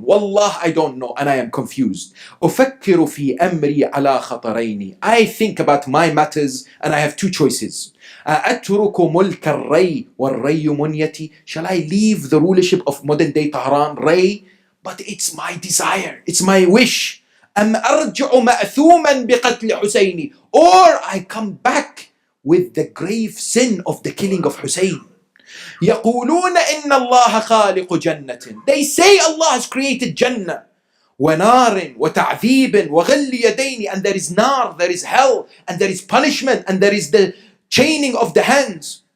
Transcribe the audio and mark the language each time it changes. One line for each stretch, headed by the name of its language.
English: Wallah, I don't know and I am confused.
Arabic: Ufakkiru fi amri ala khatarayni.
English: I think about my matters and I have two choices.
Arabic: Atruku mulk al-ray wal-ray munyati.
English: Shall I leave the rulership of modern day Tehran, Ray? But it's my desire, it's my wish.
Arabic: أم أرجع مأثوما بقتل حسين.
English: Or I come back with the grave sin of the killing of Hussein.
Arabic: يقولون إن الله خالق جنة.
English: They say Allah has created Jannah.
Arabic: ونار وتعذيب وغل يدين.
English: And there is nar, there is hell, and there is punishment, and there is the chaining of the hands.